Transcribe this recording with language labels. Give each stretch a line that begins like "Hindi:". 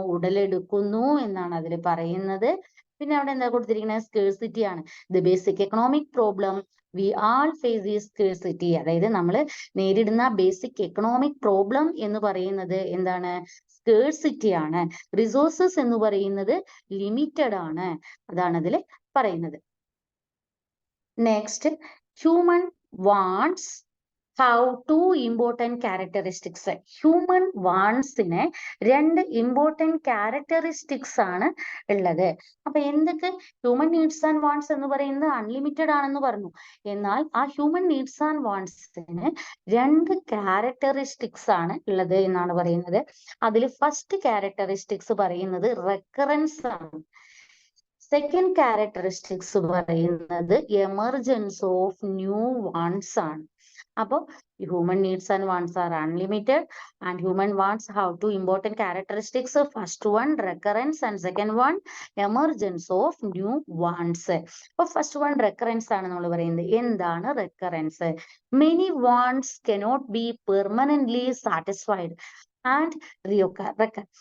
Malayalam: ഉടലെടുക്കുന്നു എന്നാണ് അതിൽ പറയുന്നത്. പിന്നെ അവിടെ എന്താ കൊടുത്തിരിക്കുന്നത്? സ്കേഴ്സിറ്റി ആണ്.
English: The basic economic problem we all face is scarcity.
Malayalam: അതായത് നമ്മൾ നേരിടുന്ന ബേസിക് എക്കണോമിക് പ്രോബ്ലം എന്ന് പറയുന്നത് എന്താണ്? സ്കേഴ്സിറ്റി ആണ്. റിസോഴ്സസ് എന്ന് പറയുന്നത് ലിമിറ്റഡ് ആണ്. അതാണ് അതിൽ പറയുന്നത്.
English: Next, human wants have two important characteristics.
Malayalam: Human വാണ്ട്സിന് രണ്ട് ഇമ്പോർട്ടൻറ്റ് ക്യാരക്ടറിസ്റ്റിക്സ് ആണ് ഉള്ളത്. അപ്പൊ എന്തൊക്കെ? ഹ്യൂമൻ നീഡ്സ് ആൻഡ് വാണ്ട്സ് എന്ന് പറയുന്നത് അൺലിമിറ്റഡ് ആണെന്ന് പറഞ്ഞു. എന്നാൽ ആ ഹ്യൂമൻ നീഡ്സ് ആൻഡ് വാണ്ട്സിന് രണ്ട് ക്യാരക്ടറിസ്റ്റിക്സ് ആണ് ഉള്ളത് എന്നാണ് പറയുന്നത്. അതിൽ ഫസ്റ്റ് ക്യാരക്ടറിസ്റ്റിക്സ് പറയുന്നത് റെക്കറൻസ് ആണ്. സെക്കൻഡ് ക്യാരക്ടറിസ്റ്റിക്സ് പറയുന്നത് എമർജൻസ് ഓഫ് ന്യൂ വാണ്ട്സ് ആണ്.
English: അപ്പോൾ human needs and wants are unlimited, and human wants have two important characteristics. First one, recurrence, and second one, emergence of new wants.
Malayalam: അപ്പോൾ first one recurrence ആണ് നമ്മൾ പറയുന്നത്. എന്താണ് recurrence?
English: Many wants cannot be permanently satisfied and reoccur.